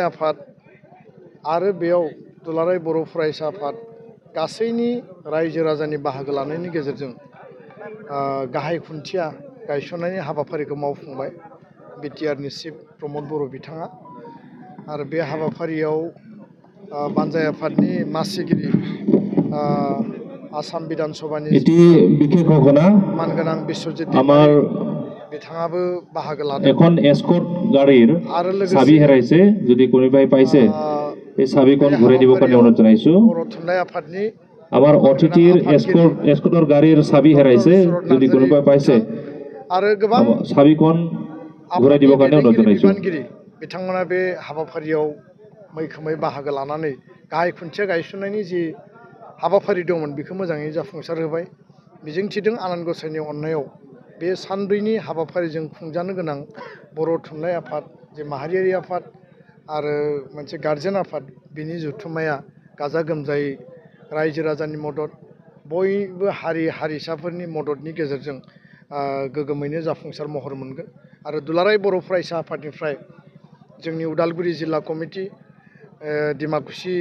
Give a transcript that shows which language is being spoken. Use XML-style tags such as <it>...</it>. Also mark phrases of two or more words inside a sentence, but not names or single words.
<brx>आफाद आरो बेयाव दुलाराय बर' फरायसा आफाद गासैनि रायजो राजानि बाहागो लानायनि गेजेरजों गाहाय खुन्थिया गायसननायनि हाबाफारिखौ मावफुंबाय बिटिआरनि चिफ प्रमद बर' बिथाङा आरो बे हाबाफारियाव बानजाय आफादनि मासिगिरि आसाम बिधान सभानि मानगोनां बिश्वजित दैमारि बिथाङाबो बाहागो लादों</brx> <as>এখন এসকৰ্ট গাড়ীৰ চাবি হেৰাইছে যদি কোনোবাই পাইছে এই চাবিখন ঘূৰাই দিব কাৰণে অনুৰোধ জনাইছো</as> <brx>बर' थुनलाइ आफादनि</brx> <as>আমাৰ অতিথিৰ এসকৰ্টৰ গাড়ীৰ চাবি হেৰাইছে যদি কোনোবাই পাইছে</as> <brx>आरो गोबां</brx> <as>চাবিখন ঘূৰাই দিব কাৰণে অনুৰোধ জনাইছো</as> <brx>बिथांमोना बे हाबाफारियाव मैखोमै बाहागो लानानै गाहाय खुन्थिया गायसननायनि जि हाबाफारि दंमोन बेखौ मोजाङै जाफुंसार होबाय मिजिंथिदों आनान गसाइनि अननायाव बे सानब्रैनि हाबाफारिजों खुंजानो गोनां बर' थुनलाइ आफाद जे माहारियारि आफाद आरो मोनसे गार्जेन आफाद बिनि जथुम्माया गाजा गोमजायै रायजो राजानि मदद बयबो हारि हारिसाफोरनि मददनि गेजेरजों गोगोमैनो जाफुंसार महर मोनगोन आरो दुलाराय बर' फरायसा आफादनिफ्राय जोंनि उदालगुरि जिल्ला कमिटि डिमाकुसि</brx>